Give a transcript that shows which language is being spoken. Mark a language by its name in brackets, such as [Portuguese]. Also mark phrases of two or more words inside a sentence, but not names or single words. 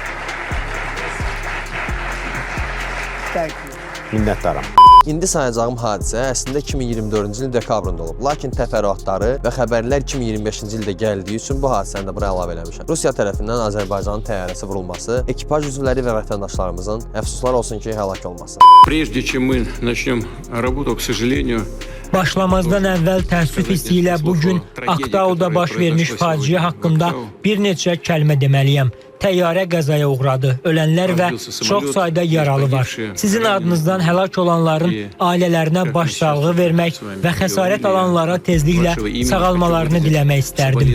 [Azerbaijani] Minnətdaram. İndi sayacağım hadisə əslində 2024-cü ilin dekabrında olub. Lakin təfərrüatları və xəbərlər 2025-ci ildə gəldiyi üçün bu hadisəni də bura əlavə eləmişəm. Rusiya tərəfindən Azərbaycanın təyyarəsi vurulması, ekipaj üzvləri və vətəndaşlarımızın əfsuslar olsun ki, həlak olması. [Russian] Прежде чем мы начнем работу, к сожалению, [Azerbaijani] Başlamazdan əvvəl təəssüf hissi ilə bugün Aktauda baş vermiş faciə haqqında bir neçə kəlmə deməliyəm. Təyyarə qəzaya uğradı. Ölənlər və çox sayda yaralı var. Sizin adınızdan həlak olanların ailələrinə başsağlığı vermək və xəsarət alanlara tezliklə sağalmalarını diləmək istərdim.